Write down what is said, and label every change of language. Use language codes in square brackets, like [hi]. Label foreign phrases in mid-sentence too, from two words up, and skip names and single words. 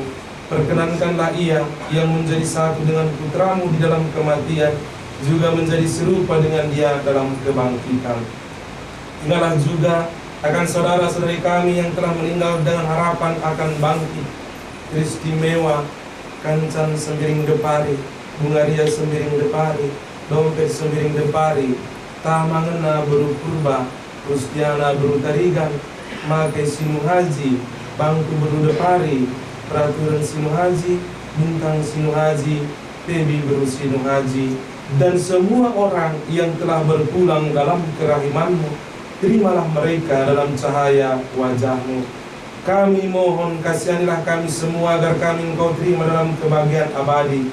[id] Perkenankanlah ia yang menjadi satu dengan putramu di dalam kematian, juga menjadi serupa dengan dia dalam kebangkitan. Ingatlah juga akan saudara-saudari kami yang telah meninggal dengan harapan akan bangkit. Kristi Mewa, Kancan Sembiring Depari, Bungaria Sembiring Depari, Dompet Sembiring Depari, Tamangena Beru Purba, Rustiana Beru Tarigan, Make Sinu Haji, Bangku Beru Depari, Peraturan Sinu Haji, Bintang Sinu Haji, Tebi Beru Sinu Haji, dan semua orang yang telah berpulang dalam kerahimanmu, terimalah mereka dalam cahaya wajahmu. Kami mohon kasihanilah kami semua agar kami Engkau terima dalam kebahagiaan abadi.